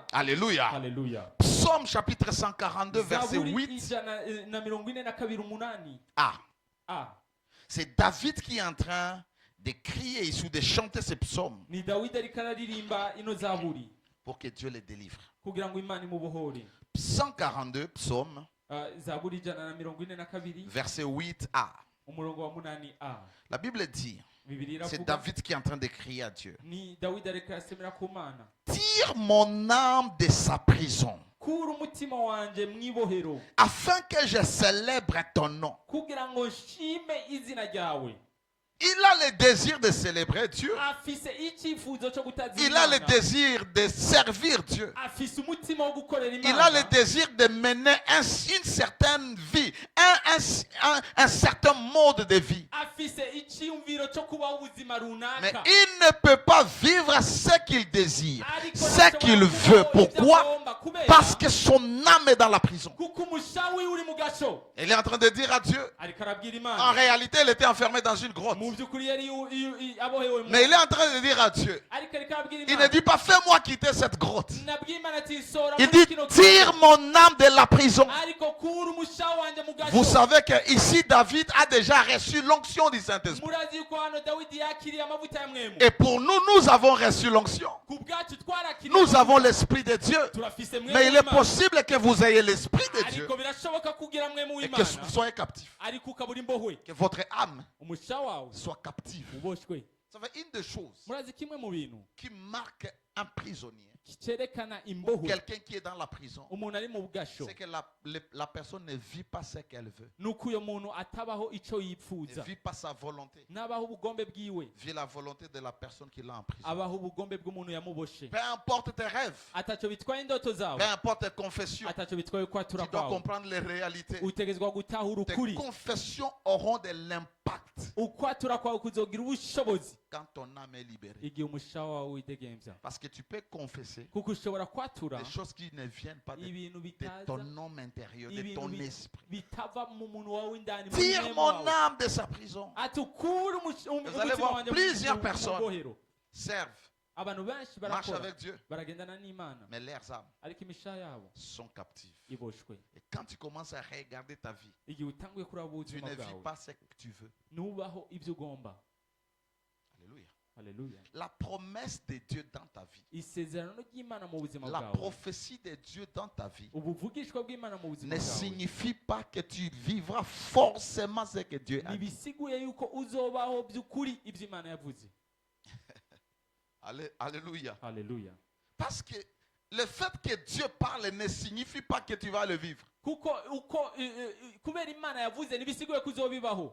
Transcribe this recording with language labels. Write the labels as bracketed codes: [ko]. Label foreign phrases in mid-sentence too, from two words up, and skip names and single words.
[fr] Alléluia. [rn] haleluya [fr] Psaume chapitre 142 verset [rn] zaburi [fr] 8. [rn] ijana na mirongo ine na kabiri umunani [fr] Ah, c'est David qui est en train de crier ici, de chanter ces psaumes [rn] ni dawidi ariko araririmba ino zaburi [fr] pour que Dieu les délivre. [rn] kugira ngo imana imubohore [fr] 142 psaumes, [rn] zaburi ijana na mirongo ine na kabiri [fr] verset 8a. [rn] umurongo wa munani a [fr] La Bible dit, [rn] bibiri [fr] c'est [rn] iravuga [fr] David qui est en train de crier à Dieu. [rn] ni dawidi ariko arasemera ku mana [fr] Tire mon âme de sa prison, [rn] kura umutima wanje mwibohero [fr] afin que je célèbre ton nom. [rn] kugira ngo nshime izina ryawe [fr] Il a le désir de célébrer Dieu. [rn] afise icyifuzo cyo gutazira [fr] Il a le [rn] Imana. [fr] désir de servir Dieu. [rn] afise umutima wo gukorera [fr] Il a le [rn] imana [fr] désir de mener une certaine vie, un certain mode de vie. [rn] afise icyumviro cyo kubaho ubuzima [fr] Mais [rn] runaka [fr] il ne peut pas vivre ce qu'il désire, [rn] Ariko [fr] ce [rn] ntashobora [fr] qu'il [rn] kubaho [fr] veut. [rn] ibyo [fr] Pourquoi? [rn] agomba kubera [fr] Parce que son âme est dans la prison. [rn] kuko umusha wiwe uri mu gasho [fr] Il est en train de dire à Dieu, [rn] ariko arabwira [fr] en [rn] imana [fr] réalité, il était enfermé dans une grotte. [rn] mu by'ukuri yari abohewe mu [fr] Mais il est en train de dire à Dieu, [rn] ariko ariko arabwira [fr] il ne [rn] imana [fr] dit pas, fais-moi quitter cette grotte. [rn] nabwiye imana ati sora [fr] Il [rn] muri [fr] dit, [rn] kino [fr] tire mon âme de la prison. [rn] ariko kura umusha wanje mu gasho [fr] Vous savez que ici David a déjà reçu l'onction du Saint-Esprit. [rn] murazi yuko hano dawidi yakiriye amavuta ya mwemu [fr] Et pour nous, nous avons reçu l'onction. [rn] ku bwacu twarakiriye [fr] Nous avons [rn] amavuta. [fr] l'Esprit de Dieu. [rn] turafise mwemu [fr] Mais il est [rn] w'Imana. [fr] possible que vous ayez l'Esprit de Dieu [rn] ariko birashoboka kugira mwemu [fr] et que [rn] w'Imana [fr] vous soyez captifs. [rn] ariko ukabura imbohwe [fr] Que votre âme [rn] umusha wawe [fr] soit captive. [rn] uboshwe. [fr] Ça fait une des choses [rn] murazi kimwe mu bintu [fr] qui marque un prisonnier, [rn] cyerekana imbohwe [fr] quelqu'un qui est dans la prison, [rn] umuntu ari mu bugasho [fr] c'est que la personne ne vit pas ce qu'elle veut. [rn] nuko uyo muntu atabaho ico [fr] Ne [rn] yipfuza [fr] vit pas sa volonté. [rn] nabaho ubugombe bwiwe [fr] Vit la volonté de la personne qui l'a en prison. [rn] abaho ubugombe bw'umuntu yamuboshe. [fr] Peu importe tes rêves, [rn] ataco bitwaye indoto zawe [fr] peu importe tes confessions, [rn] ataco bitwaye kwatura [fr] tu dois [rn] kwawe [fr] comprendre les réalités. [rn] utegezwa gutahura [fr] Tes [rn] ukuri. [fr] confessions auront de l'impact [rn] ukwatura kwawe kuzogira ubushobozi [fr] quand ton âme est libérée. [rn] igihe umusha wawe widegemvya [fr] Parce que tu peux confesser [rn] kuko ushobora kwatura [fr] des choses qui ne viennent pas de [rn] ibintu bitaza [fr] ton homme intérieur, de [rn] ibintu [fr] ton [rn] bi- [fr] esprit. [rn] bitava mu muntu wawe w'indani mu [fr] Tire [rn] mwemu [fr] mon [rn] wawe. [fr] âme de sa prison. [rn] ati ukure [fr] Vous allez voir plusieurs personnes. [rn] bohero. [fr] Servent, [rn] abantu benshi [fr] marchent [rn] barakora [fr] avec Dieu, [rn] baragendana n'imana [fr] mais leurs âmes [rn] ariko imisha yabo [fr] sont captives. [rn] iboshwe. [fr] Et quand tu commences à regarder ta vie, [rn] igihe utanguye kuraba [fr] tu [rn] ubuzima [fr] ne vis [rn] bwawe [fr] pas ce que tu veux. [rn] nubaho ibyo ugomba. [fr] Alléluia. [rn] haleluya. [fr] La promesse de Dieu dans ta vie, [rn] isezerano ry'imana mu buzima [fr] la [rn] bwawe [fr] prophétie de Dieu dans ta vie [rn] ubuvugishwa bw'imana mu buzima [fr] ne [rn] bwawe [fr] signifie pas que tu vivras forcément ce que Dieu a dit. [rn] ntibisiguye yuko uzobaho by'ukuri ibyo imana yavuze. [fr] Alléluia. [rn] haleluya. [fr] Parce que le fait que Dieu parle ne signifie pas que tu vas le vivre. [rn] kuko uko kubera imana yavuze ntibisiguye ko uzobibaho.